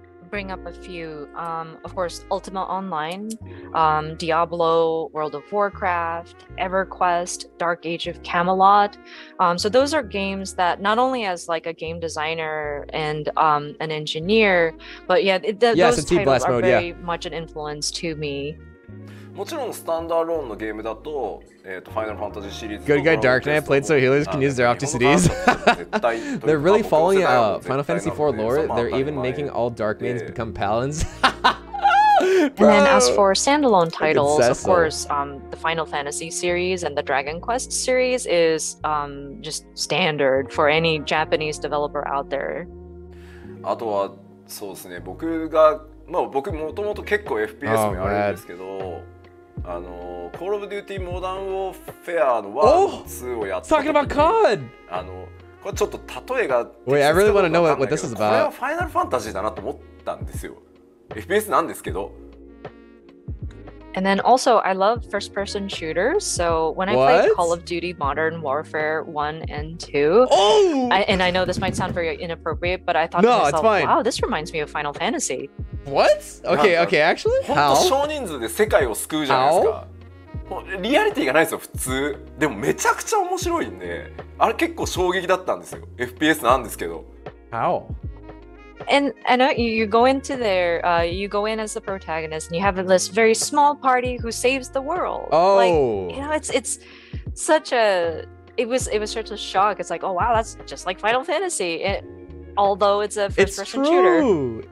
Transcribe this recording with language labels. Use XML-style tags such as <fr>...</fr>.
<en>Bring up a few. Of course, Ultima Online, Diablo, World of Warcraft, EverQuest, Dark Age of Camelot. So those are games that not only as like a game designer and an engineer, but yeah, those titles are very much an influence to me.</en> <ja>もちろんスタンダーローンのゲームだと、ファイナルファンタジーシリーズ</ja> <en>Good guy Dark Knight played so healers can use their opti CDs. They're really following Final Fantasy IV lore. They're even making all dark mains become paladins. And then as for standalone titles, of course, the Final Fantasy series and the Dragon Quest series is just standard for any Japanese developer out there.</en> <ja>あとはそうですね、僕もともと結構 FPS もやるんですけど、Call of Duty Modern Warfare の1、2をやった時に、これちょっと例えが</ja> <en>Wait, I really want to know what this is about.</en> <ja>これはファイナルファンタジーだなと思ったんですよ。 FPS なんですけど。</ja> <en>And then also, I love first-person shooters. So when I played Call of Duty Modern Warfare 1 and 2, and I know this might sound very inappropriate, but I thought to myself, wow, this reminds me of Final Fantasy. What? Okay, actually?</en> <ja>本当少人数で世界を救うじゃないですか。リアリティがないですよ、普通。でもめちゃくちゃ面白いんで、あれ結構衝撃だったんですよ。FPS なんですけど。</ja> <en>How? And I know you go into there, you go in as the protagonist, and you have this very small party who saves the world. Like, you know, it's such a it was such a shock. It's like, oh wow, that's just like Final Fantasy. Although it's a first-person shooter.</en>